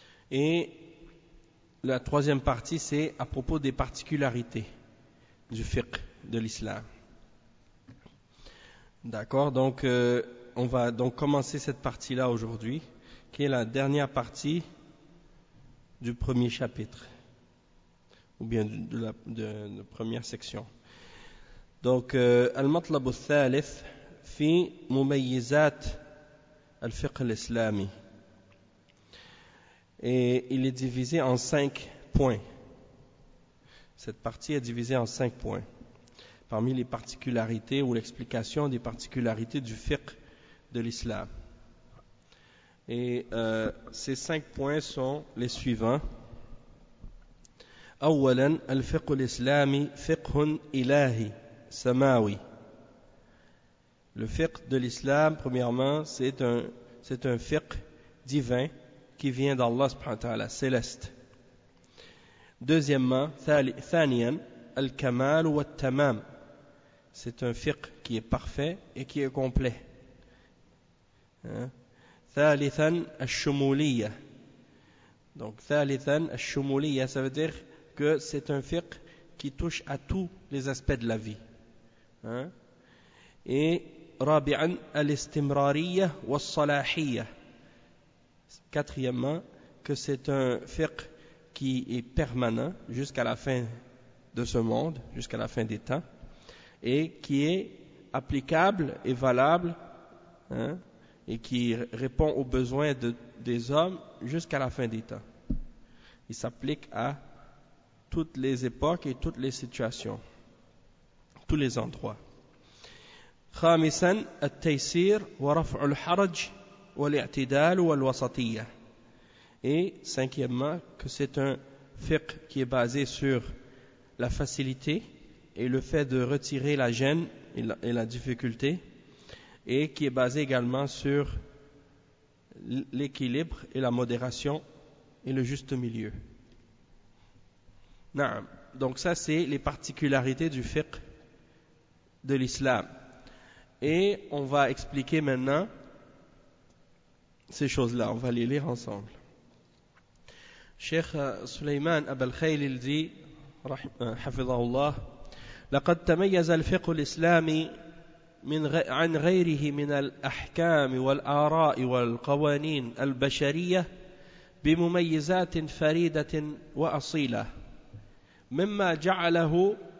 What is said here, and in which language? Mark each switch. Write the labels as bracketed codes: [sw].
[fr] Et la troisième partie, c'est à propos des particularités du fiqh de l'islam. D'accord, donc on va donc commencer cette partie-là aujourd'hui, qui est la dernière partie du premier chapitre, ou bien de la première section. Donc, [ar] المطلب الثالث في مميزات الفقه الإسلامي. [fr] Et il est divisé en cinq points. Cette partie est divisée en cinq points. Parmi les particularités ou l'explication des particularités du fiqh de l'islam. Et ces cinq points sont les suivants. [ar] أولا الفقه الإسلامي فقه إلهي سماوي. [fr] Le fiqh de l'islam, premièrement, c'est un fiqh divin qui vient d'Allah subhanahu wa ta'ala, céleste. Deuxièmement, [ar] ثانياً الكمال والتمام. [fr] C'est un fiqh qui est parfait et qui est complet. [ar] ثالثاً الشمولية. [fr] Donc [ar] ثالثاً الشمولية, [fr] ça veut dire que c'est un fiqh qui touche à tous les aspects de la vie. Hein? [ar] Et rabi'an al-istimrariyya wa-salahiyya. [fr] Quatrièmement, que c'est un fiqh qui est permanent jusqu'à la fin de ce monde, jusqu'à la fin des temps, et qui est applicable et valable, hein? Et qui répond aux besoins des hommes jusqu'à la fin des temps. Il s'applique à toutes les époques et toutes les situations, tous les endroits. [ar] خامساً التيسير ورفع الحرج والاعتدال والوسطية. [fr] Et cinquièmement, que c'est un fiqh qui est basé sur la facilité et le fait de retirer la gêne et la difficulté, et qui est basé également sur l'équilibre et la modération et le juste milieu. Non. Donc ça, c'est les particularités du fiqh de l'islam. Et on va expliquer maintenant ces choses-là. On va les lire ensemble. Cheikh Sulaiman Abel Khayl il dit, Hafidhahullah, [ar] لقد تميز الفقه الإسلامي من عن غيره من الأحكام والآراء والقوانين البشرية بمميزات فريدة وأصيلة مما جعله